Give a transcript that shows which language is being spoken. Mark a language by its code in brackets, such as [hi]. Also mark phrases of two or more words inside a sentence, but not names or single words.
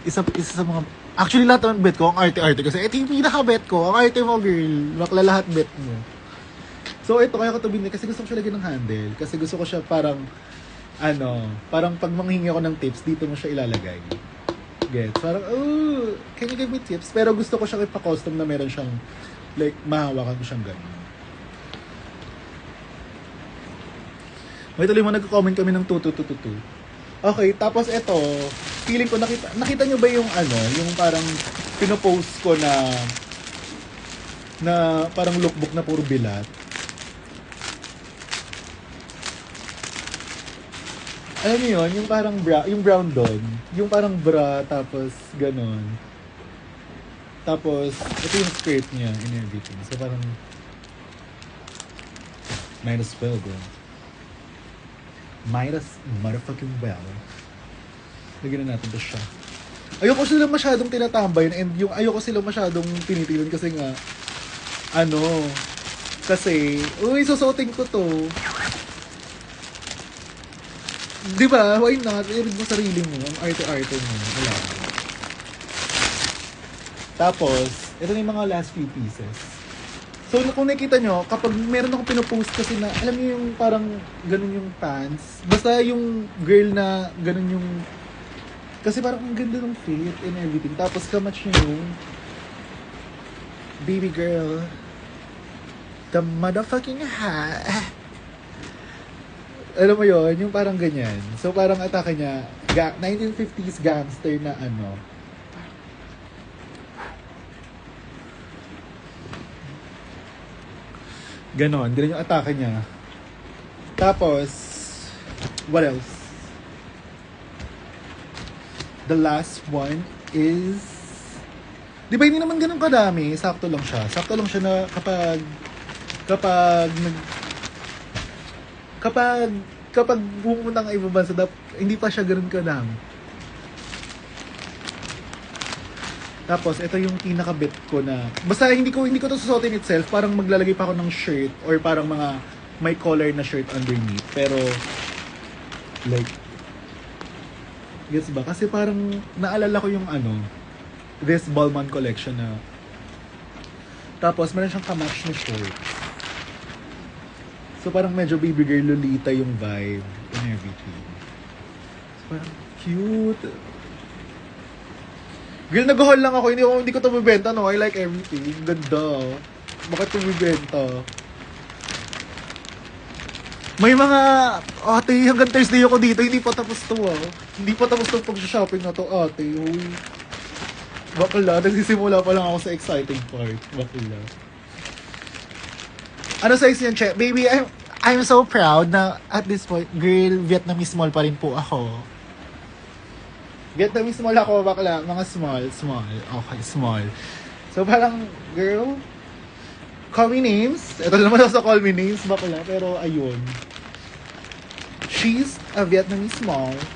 [tl] Isa sa mga... Actually, lahat ng bet ko, ang arte-arte. Kasi ito yung pinaka-bet ko. Ang arte mo, girl. Bakla lahat bet mo. So, ito, kaya ko ito binili. Kasi gusto ko siya lagyan ng handle. Kasi gusto ko siya parang... parang pag manghingi ako ng tips, dito mo siya ilalagay. Gets? Parang, [en] oh, can you give me tips? [tl] Pero gusto ko siya ipa-custom na meron siyang... Like, mahawakan ko siyang gano'n. May tuloy mo nagko-comment kami ng 2222. Okay, tapos ito, feeling ko nakita nyo ba yung yung parang pinopost ko na parang lookbook na puro bilat. Alam niyo yun, yung parang yung brown doon, yung parang bra tapos ganon. Tapos ito yung skirt niya [en] and everything. So parang might as well go. Might as motherfucking well. [tl] Lagyan na natin to siya. Ayoko sila masyadong tinatambay and yung ayoko sila masyadong tinitilan kasi nga kasi uy, susuotin ko to. Di ba? [en] Why not? [tl] I-read mo sarili mo. Ang arte-arte mo. Wala. Tapos, ito na yung mga last few pieces. So, kung nakita nyo, kapag meron akong pinopost kasi na, alam niyo yung parang ganun yung pants. Basta yung girl na ganun yung... Kasi parang ang ganda ng [en] fit and everything. [tl] Tapos kamatch nyo yung... [en] Baby girl. The motherfucking hat. [tl] Alam mo yun, yung parang ganyan. So, parang atake niya, 1950s gangster na ganon, ganun yung atake niya. Tapos, [en] what else? The last one is... [tl] Di ba hindi naman ganun kadami? Sakto lang siya. Sakto lang siya na kapag pumunta ka ibang bansa, hindi pa siya ganun kadami. Tapos, ito yung pinaka-bet ko na... Basta hindi ko to susuotin itself. Parang maglalagay pa ako ng shirt or parang mga may collar na shirt underneath. Pero, like... Gets ba? Kasi parang naalala ko yung [en] this Balmain collection [tl] na... Tapos, meron siyang kamatch na short. So, parang medyo [en] baby girl Lolita [tl] yung [en] vibe and everything. [tl] So, parang cute. Girl, nag-haul lang ako. Hindi ko ito mabenta, [en] no? I like everything. [tl] Ganda. Bakit ito mabenta? May mga... Ate, hanggang Thursday ako dito. Hindi pa tapos to, Hindi pa tapos to pag-shopping na to, ate. Uy. Bakla. Nagsisimula pa lang ako sa exciting part. Bakla. Ano size yan, Che? [en] Baby, I'm so proud na at this point, girl, Vietnamese small [tl] pa rin po ako. Vietnamese small ako, bakla. Mga small. Okay, small. [en] So, parang, girl, call me names. [tl] Ito naman ako sa [en] call me names, [tl] bakla. Pero, ayun. [en] She's a Vietnamese small.